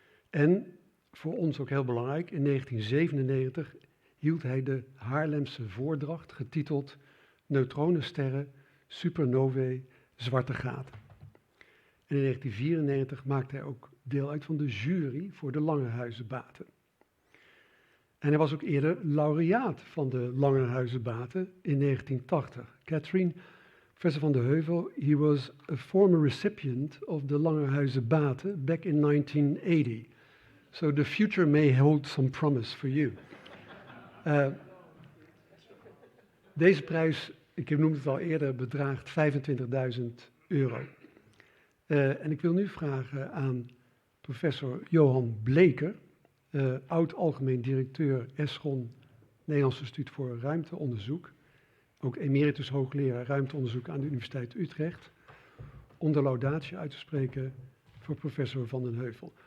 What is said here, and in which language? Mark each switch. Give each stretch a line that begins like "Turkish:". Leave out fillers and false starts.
Dutch: En, voor ons ook heel belangrijk, in 1997 hield hij de Haarlemse voordracht getiteld Neutronensterren, supernovae, zwarte gaten. En in 1994 maakte hij ook deel uit van de jury voor de Langerhuizen Bate. En hij was ook eerder laureaat van de Langerhuizen Bate in 1980.
English: Catherine, professor van den Heuvel, he was a former recipient of the Langerhuizen Bate back in 1980. So the future may hold some promise for you.
Dutch: Deze prijs, ik noemde het al eerder, bedraagt €25.000. En ik wil nu vragen aan professor Johan Bleker, oud-algemeen directeur ESCHON, Nederlands Instituut voor Ruimteonderzoek, ook emeritus hoogleraar ruimteonderzoek aan de Universiteit Utrecht, om de laudatie uit te spreken voor professor van den Heuvel.